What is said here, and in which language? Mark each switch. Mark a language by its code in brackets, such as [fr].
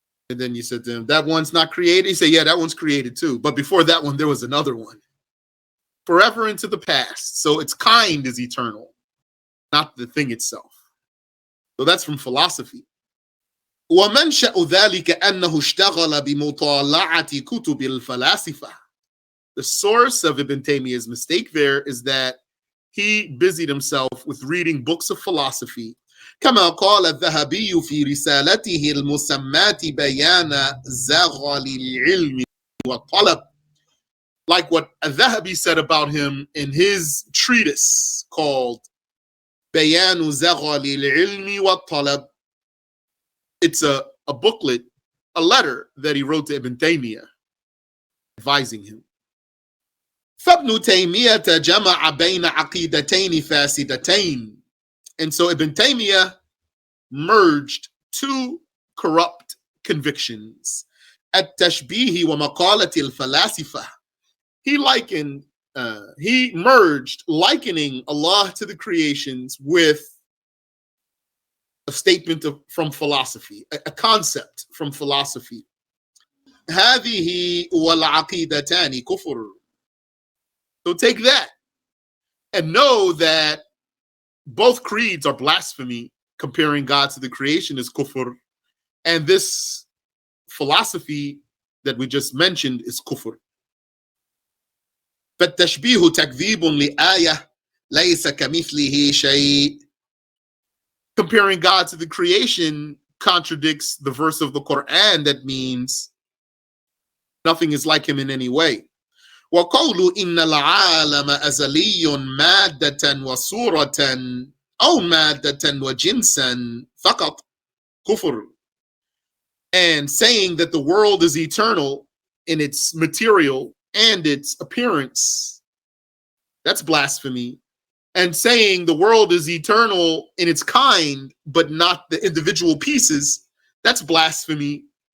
[en] And then you said to him, that one's not created? He said, yeah, that one's created too. But before that one, there was another one. Forever into the past. So its kind is eternal, not the thing itself. So that's from philosophy. [ar] ومنشأ ذلك أنه اشتغل بمطالعة كتب الفلاسفة. [en] The source of Ibn Taymiyyah's mistake there is that he busied himself with reading books of philosophy. [ar] كما قال الذهبي في رسالته المسماة بيان زغل العلم والطلب. [en] Like what al-Dhahabi said about him in his treatise called بيان زغل العلم والطلب. It's a booklet, a letter that he wrote to Ibn Taymiyyah, advising him. [ar] فابن تيمية جمع بين عقيدتين فاسدتين. [en] And so Ibn Taymiyyah merged two corrupt convictions. [ar] التشبيه ومقالة الفلاسفة. [en] He merged likening Allah to the creations with a statement from philosophy, a concept from philosophy. [ar] هذه والعقيدتان كفر. [en] So take that and know that both creeds are blasphemy. Comparing God to the creation is kufr, and this philosophy that we just mentioned is kufr. [ar] فالتشبيه تكذيب لآية ليس كمثله شيء. [en] Comparing God to the creation contradicts the verse of the Quran that means nothing is like him in any way. [ar] وقول إن العالم أزلي مادة وصورة أو مادة وجنسا فقط كفر. [en] And saying that the world is eternal in its material and its appearance, that's blasphemy. And saying the world is eternal in its kind, but not the individual pieces, that's blasphemy.